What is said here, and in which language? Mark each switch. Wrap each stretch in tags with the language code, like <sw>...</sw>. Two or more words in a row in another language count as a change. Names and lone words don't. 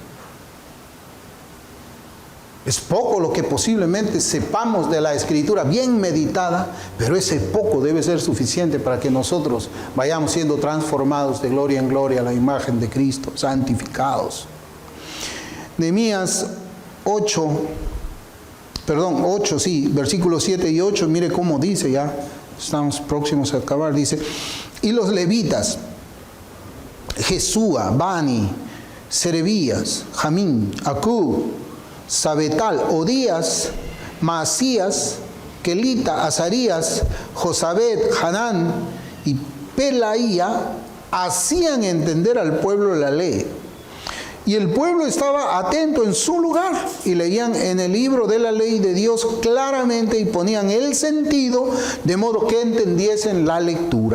<es>Es poco lo que posiblemente sepamos de la Escritura bien meditada, pero ese poco debe ser suficiente para que nosotros vayamos siendo transformados de gloria en gloria a la imagen de Cristo, santificados. Nehemías 8, versículos 7 y 8, mire cómo dice, ya estamos próximos a acabar, dice: y los levitas, Jesúa, Bani, Serebías, Jamín, Acub, Sabetal, Odías, Maasías, Kelita, Azarías, Josabed, Hanán y Pelaía hacían entender al pueblo la ley. Y el pueblo estaba atento en su lugar y leían en el libro de la ley de Dios claramente y ponían el sentido de modo que entendiesen la lectura.</es>